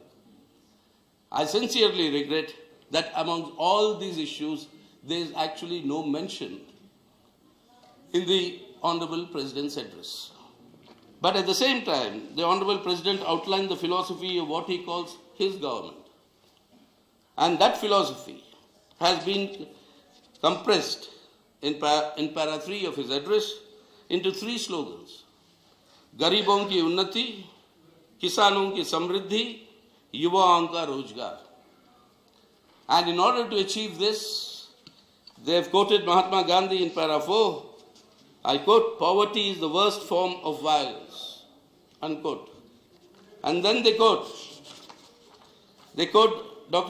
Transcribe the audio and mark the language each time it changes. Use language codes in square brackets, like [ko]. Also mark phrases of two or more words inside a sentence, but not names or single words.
[en] I sincerely regret that among all these issues, there is actually no mention in the Honorable President's address. But at the same time, the Honorable President outlined the philosophy of what he calls his government. And that philosophy has been compressed in para 3 of his address into 3 slogans. [hi] गरीबों की उन्नति, किसानों की समृद्धि, युवाओं का रोज़गार. [en] And in order to achieve this, they have quoted Mahatma Gandhi in para 4. I quote, poverty is the worst form of violence. unquote. And then they quote Dr.